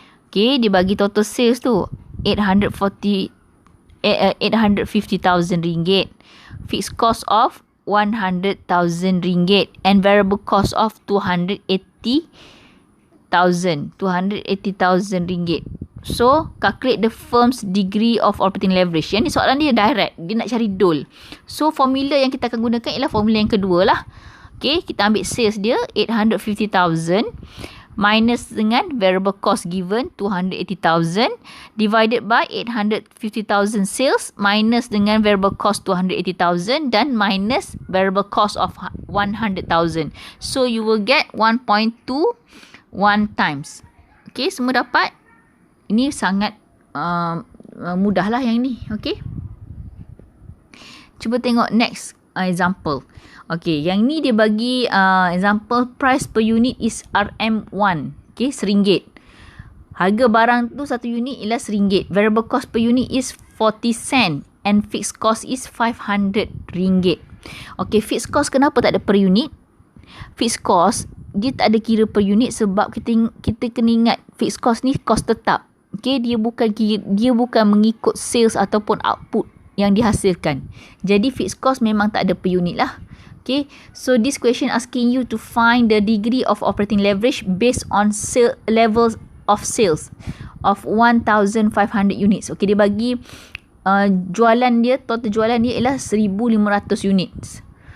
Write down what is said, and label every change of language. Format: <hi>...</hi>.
<ms>Okay. Dia bagi total sales tu 850,000 ringgit.</ms> <en>Fixed cost of 100,000 ringgit and variable cost of 280,000 ringgit. So, calculate the firm's degree of operating leverage.</en> <ms>Yang ni soalan dia direct. Dia nak cari DOL. So, formula yang kita akan gunakan ialah formula yang kedua lah. Okay, kita ambil sales dia 850,000.</ms> <en>minus</en> <ms>dengan</ms> <en>variable cost given 280,000 divided by 850,000 sales minus dengan variable cost 280,000 dan minus variable cost of 100,000. So you will get 1.21 times. Okay,</en> <ms>semua dapat. Ini sangat mudah lah yang ni. Okay. Cuba tengok</ms> <en>next example. Okay,</en> <ms>yang ni dia bagi</ms> <en>example price per unit is RM1. Okay, RM1.</en> <ms>Harga barang tu satu unit ialah RM1.</ms> <en>Variable cost per unit is 40 sen and fixed cost is RM500.</en> <ms>Okay, fixed cost kenapa tak ada per unit? Fixed cost dia tak ada kira per unit sebab kita kena ingat fixed cost ni cost tetap. Okay, dia bukan mengikut sales ataupun output yang dihasilkan. Jadi fixed cost memang tak ada per unit lah.</ms> <en>Okay, so this question asking you to find the degree of operating leverage based on levels of sales of 1,500 units.</en> <ms>Okay, dia bagi total jualan dia ialah 1,500 units.</ms>